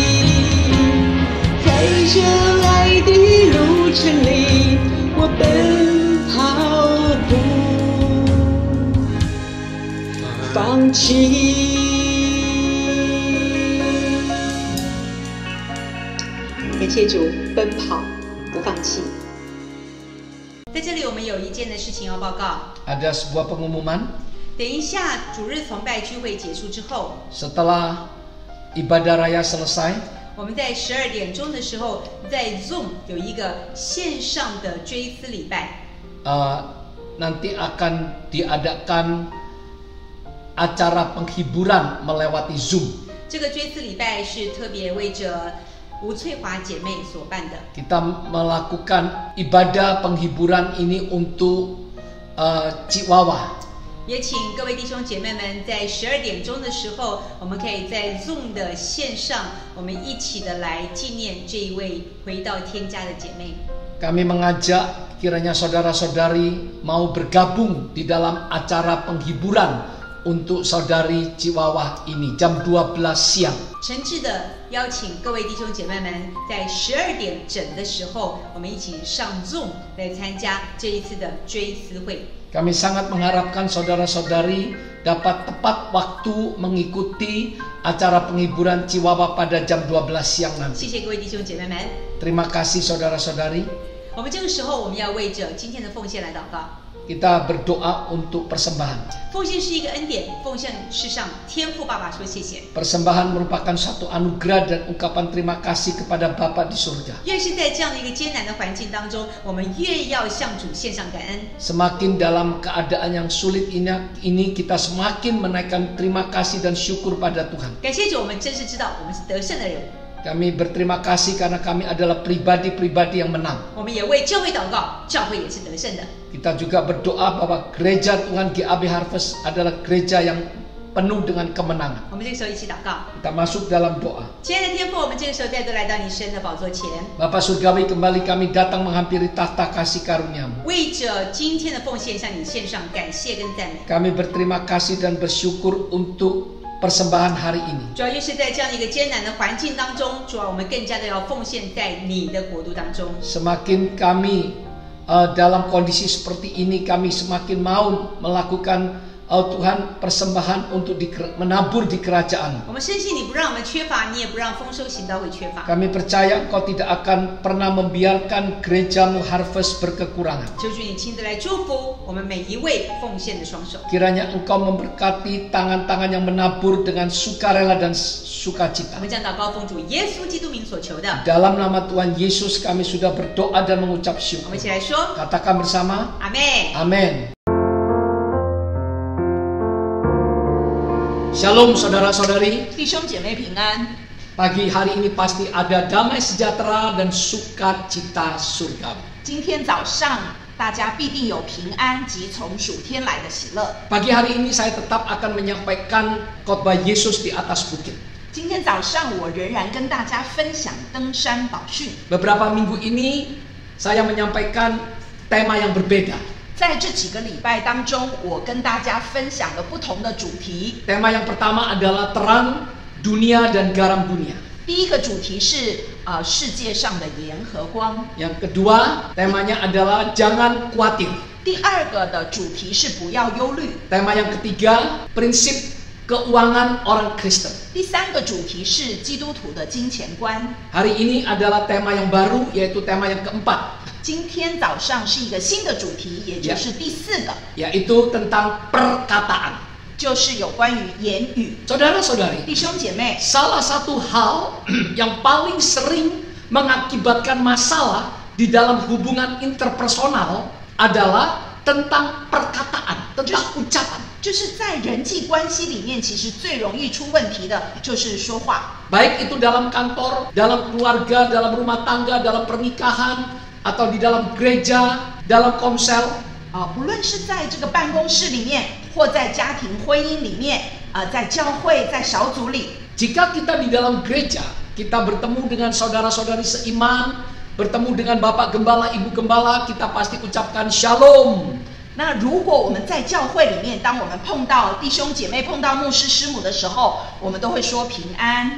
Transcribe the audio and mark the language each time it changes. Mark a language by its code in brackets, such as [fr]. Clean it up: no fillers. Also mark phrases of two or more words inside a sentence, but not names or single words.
[zh] 在这爱的路程里，我奔跑不放弃。感谢主，奔跑不放弃。在这里，我们有一件的事情要报告。 [id] Ada sebuah pengumuman. [zh] 等一下，主日崇拜聚会结束之后， [id] Setelah ibadah raya selesai, [zh] 我们在12点钟的时候，在 Zoom 有一个线上的追思礼拜。 [id] nanti akan diadakan acara penghiburan melewati Zoom. [zh] 这个追思礼拜是特别为着吴翠华姐妹所办的。 [id] Kita melakukan ibadah penghiburan ini untuk Ciwawa. [zh] 也请各位弟兄姐妹们在12点钟的时候，我们可以在 Zoom 的线上，我们一起的来纪念这一位回到天家的姐妹。 [id] Kami mengajak kiranya saudara-saudari mau bergabung di dalam acara penghiburan untuk saudari Ciwawah ini jam 12 siang. [zh] 诚挚的邀请各位弟兄姐妹们，在12点整的时候，我们一起上 Zoom 来参加这一次的追思会。 [id] Kami sangat mengharapkan saudara-saudari dapat tepat waktu mengikuti acara penghiburan Ciwawah pada jam 12 siang [zh] 谢 [id] nanti. [zh] 谢各位弟兄姐妹们。 [id] Terima kasih saudara-saudari. [zh] 我们这个时候，我们要为着今天的奉献来祷告。 [id] Kita berdoa untuk persembahan. [zh] 奉献是一个恩典，奉献是向天父爸爸说谢谢。 [id] Persembahan merupakan satu anugerah dan ungkapan terima kasih kepada Bapa di surga. [zh] 越是在这样的一个艰难的环境当中，我们越要向主献上感恩。 [id] Semakin dalam keadaan yang sulit ini kita semakin menaikkan terima kasih dan syukur pada Tuhan. [zh] 感谢主，我们真是知道我们是得胜的人。 [id] Kami berterima kasih karena kami adalah pribadi-pribadi yang menang. [zh] 我们也为教会祷告，教会也是得胜的。 [id] Kita juga berdoa bahwa gereja Tuhan GAB Harvest adalah gereja yang penuh dengan kemenangan. [zh] 我们这个时候一起祷告。 [id] Kita masuk dalam doa. [zh] 亲爱的天父，我们这个时候再度来到你神的宝座前， [id] Bapa Surgawi, kembali kami datang menghampiri tahta kasih karunia-Mu. [zh] 为着今天的奉献向你献上感谢跟赞美。 [id] Kami berterima kasih dan bersyukur untuk persembahan hari ini. [zh] 主要越是在这样的一个艰难的环境当中，主要我们更加的要奉献在你的国度当中。 [id] Semakin kami dalam kondisi seperti ini, kami semakin mau melakukan Tuhan persembahan untuk menabur di kerajaan. [zh] 我们深信你不让我们缺乏，你也不让丰收行道会缺乏。 [id] Kami percaya Engkau tidak akan pernah membiarkan gerejamu Harvest berkekurangan. [zh] 求主你亲自来祝福我们每一位奉献的双手。 [id] Kiranya Engkau memberkati tangan-tangan yang menabur dengan sukarela dan sukacita. [zh] 我们将祷告奉主耶稣基督名所求的。 [id] Dalam nama Tuhan Yesus kami sudah berdoa dan mengucap [zh] 我 [id] syukur. [zh] 们一起来说， [id] Katakan bersama, [zh] 阿门。 [id] Amin. Shalom saudara-saudari. [zh] 弟兄姐妹平安。 [id] Pagi hari ini pasti ada damai sejahtera dan sukacita surgawi. [zh] 今天早上大家必定有平安及从属天来的喜乐。 [id] Pagi hari ini saya tetap akan menyampaikan khotbah Yesus di atas bukit. [zh] 今天早上我仍然跟大家分享登山宝训。 [id] Beberapa minggu ini saya menyampaikan tema yang berbeda. [zh] 在这几个礼拜当中，我跟大家分享了不同的主题。 [id] Tema yang pertama adalah terang dunia dan garam dunia. [zh] 第一个主题是世界上的盐和光。 [id] Yang kedua, temanya adalah jangan khawatir. [zh] 第二个的主题是不要忧虑。 [id] Tema yang ketiga, prinsip keuangan orang Kristen. [zh] 第三个主题是基督徒的金钱观。 [id] Hari ini adalah tema yang baru, yaitu tema yang keempat, [zh] 今天早上是一个新的主题，也就是第四个， [id] yaitu tentang perkataan. [zh] 就是有关于言语。 [id] Saudara-saudari, [zh] 弟兄姐妹， [id] salah satu hal yang paling sering mengakibatkan masalah di dalam hubungan interpersonal adalah tentang perkataan, tentang ucapan. [zh] 就是在人际关系里面，其实最容易出问题的就是说话。 [id] Baik itu dalam kantor, dalam keluarga, dalam rumah tangga, dalam pernikahan, atau di dalam gereja, dalam komsel. [zh] 不论是在这个办公室里面，或在家庭婚姻里面，在教会、在小组里， [id] Jika kita di dalam gereja, kita bertemu dengan saudara-saudari seiman, bertemu dengan Bapak Gembala, Ibu Gembala, kita pasti ucapkan Shalom. [zh] 那如果我们在教会里面，当我们碰到弟兄姐妹、碰到牧师师母的时候，我们都会说平安，